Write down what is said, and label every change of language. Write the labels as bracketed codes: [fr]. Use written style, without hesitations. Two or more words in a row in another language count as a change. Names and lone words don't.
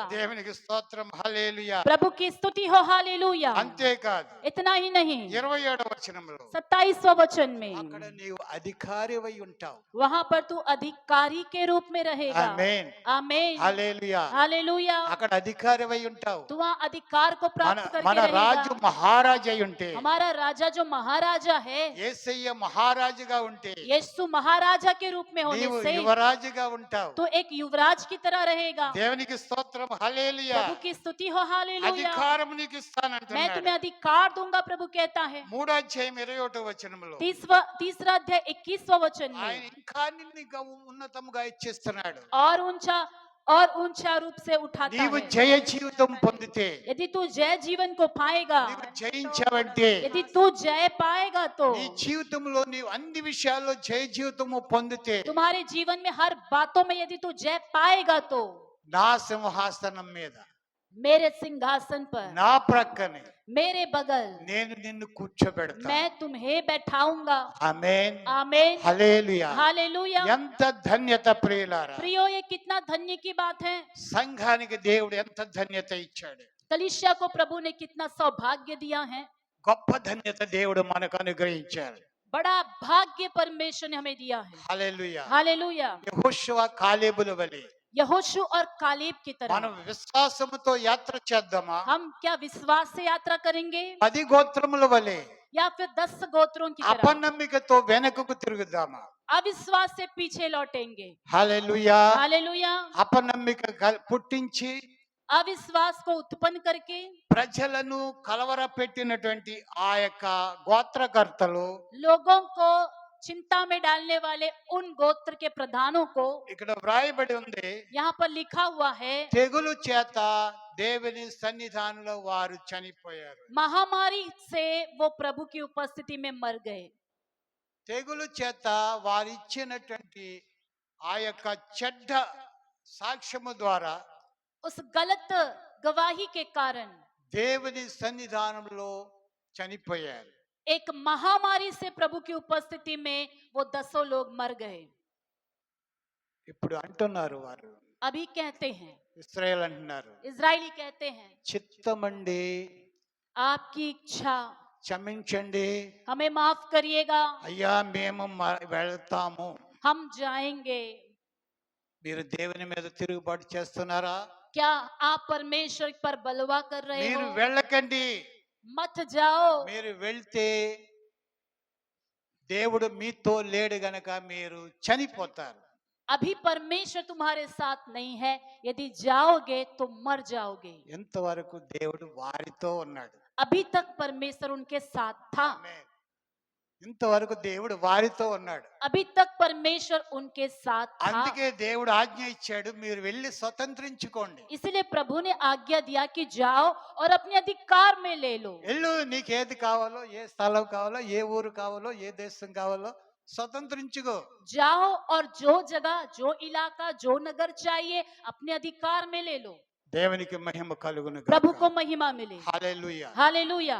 [te] దేవునికి స్తోత్రం, హల్లెలూయా. [hi] प्रभु की स्तुति हो, हालेलुया। [te] అంతేకాదు [hi] इतना ही नहीं, [te] 27వ వచనంలో [hi] 27वां वचन में [te] అక్కడ నీవు అధికారివై ఉంటావు. [hi] वहां पर तू अधिकारी के रूप में रहेगा। [te] ఆమేన్, [hi] आमीन, [te] హల్లెలూయా. [hi] हालेलुया। [te] అక్కడ అధికారివై ఉంటావు. [hi] तू वहाँ अधिकार को [te] మన [hi] प्राप्त करके [te] మన రాజు [hi] रहेगा। [te] మహారాజు అయి ఉంటే, [hi] हमारा राजा जो महाराजा है, [te] యేసయ్య మహారాజుగా ఉంటే [hi] यीशु महाराजा के रूप में होने [te] నీవు [hi] से [te] యువరాజుగా ఉంటావు. [hi] तो एक युवराज की तरह रहेगा। [te] దేవునికి స్తోత్రం, హల్లెలూయా. [hi] प्रभु की स्तुति हो, हालेलुया। [te] అధికారం నీకు [hi] मैं [te] ఇస్తానంటున్నాడు. [hi] तुम्हें अधिकार दूंगा, प्रभु कहता है। [te] 3వ అధ్యాయం 21వ వచనంలో [hi] तीसरा अध्याय 21वां वचन [te] ఆయన [hi] में [te] ఇంకా నిన్ను ఇంకా ఉన్నతముగా ఇచ్చిస్తున్నాడు. [hi] और ऊंचा रूप से उठाता [te] నీవు [hi] है। [te] జయ జీవితం పొందితే, [hi] यदि तू जय जीवन को पाएगा, [te] నీవు జయించావంటే, [hi] यदि तू जय पाएगा तो [te] నీ జీవితంలో నీవు అన్ని విషయాల్లో జయ జీవితము పొందితే, [hi] तुम्हारे जीवन में हर बातों में यदि तू जय पाएगा तो [te] నా సింహాసనం మీద [hi] मेरे सिंहासन पर, [te] నా ప్రక్కనే [hi] मेरे बगल [te] నేను నిన్ను కూర్చోబెడతా. [hi] मैं तुम्हें बैठाऊंगा। [te] ఆమేన్, [hi] आमीन, [te] హల్లెలూయా. [hi] हालेलुया। [te] ఎంత ధన్యత ప్రియులారా. [hi] प्रियो, ये कितना धन्य की बात है। [te] సంఘానికి దేవుడు ఎంత ధన్యత ఇచ్చాడు. [hi] कलीसिया को प्रभु ने कितना सौभाग्य दिया है। [te] గొప్ప ధన్యత దేవుడు మనకు అనుగ్రహించాడు. [hi] बड़ा भाग्य परमेश्वर ने हमें दिया है। [te] హల్లెలూయా. [hi] हालेलुया। [te] యెహోషువ కాలేబుల వలె [hi] यहोशू और कालेब की [te] మనం [hi] तरह [te] విశ్వాసముతో యాత్ర చేద్దామా? [hi] हम क्या विश्वास से यात्रा करेंगे [te] 10 గోత్రముల వలె [hi] या फिर 10 गोत्रों की तरह [te] అపనమ్మికతో వెనకకు తిరుగుదామా? [hi] अविश्वास से पीछे लौटेंगे? [te] హల్లెలూయా. [hi] हालेलुया। [te] అపనమ్మిక పుట్టించి [hi] अविश्वास को उत्पन्न करके [te] ప్రజలను కలవరపెట్టినటువంటి ఆ యొక్క గోత్రకర్తలు [hi] लोगों को चिंता में डालने वाले उन गोत्र के प्रधानों को [te] ఇక్కడ వ్రాయబడి ఉంది, [hi] यहाँ पर लिखा हुआ है, [te] తెగులు చేత దేవుని సన్నిధానంలో వారు చనిపోయారు. [hi] महामारी से वो प्रभु की उपस्थिति में मर गए। [te] తెగులు చేత వారు ఇచ్చినటువంటి ఆ యొక్క చెడ్డ సాక్ష్యము ద్వారా [hi] उस गलत गवाही के कारण [te] దేవుని సన్నిధానంలో చనిపోయారు. [hi] एक महामारी से प्रभु की उपस्थिति में वो 10 लोग मर गए। [te] ఇప్పుడు అంటున్నారు వారు, [hi] अभी कहते हैं, [te] ఇశ్రాయేల్ అంటున్నారు, [hi] इजरायली कहते हैं, [te] చిత్తమండి [hi] आपकी इच्छा, [te] క్షమించండి [hi] हमें माफ करिएगा, [te] అయ్యా, మేము వెళ్తాము. [hi] हम जाएंगे। [te] మీరు దేవుని మీద తిరుగుబాటు చేస్తున్నారా? [hi] क्या आप परमेश्वर पर बलवा कर रहे [te] మీరు [hi] हो? [te] వెళ్ళకండి. [hi] मत जाओ। [te] మీరు వెళ్తే దేవుడు మీతో లేడు గనక మీరు చనిపోతారు. [hi] अभी परमेश्वर तुम्हारे साथ नहीं है, यदि जाओगे तो मर जाओगे। [te] ఎంతవరకు దేవుడు వారితో ఉన్నాడు. [hi] अभी तक परमेश्वर उनके साथ था। [te] ఆమేన్. ఇంతవరకు దేవుడు వారితో ఉన్నాడు. [hi] अभी तक परमेश्वर उनके साथ था। [te] అందుకే దేవుడు ఆజ్ఞ ఇచ్చాడు, మీరు వెళ్ళి స్వతంత్రించుకోండి. [hi] इसलिए प्रभु ने आज्ञा दिया कि जाओ और अपने अधिकार में ले लो। [te] వెళ్ళు, నీకు ఏది కావాలో, ఏ స్థలం కావాలో, ఏ ఊరు కావాలో, ఏ దేశం కావాలో స్వతంత్రించుకో. [hi] जाओ और जो जगह, जो इलाका, जो नगर चाहिए अपने अधिकार में ले लो। [te] దేవునికి మహిమ కలుగును గాక. [hi] प्रभु को महिमा मिले। [te] హల్లెలూయా. [hi] हालेलुया।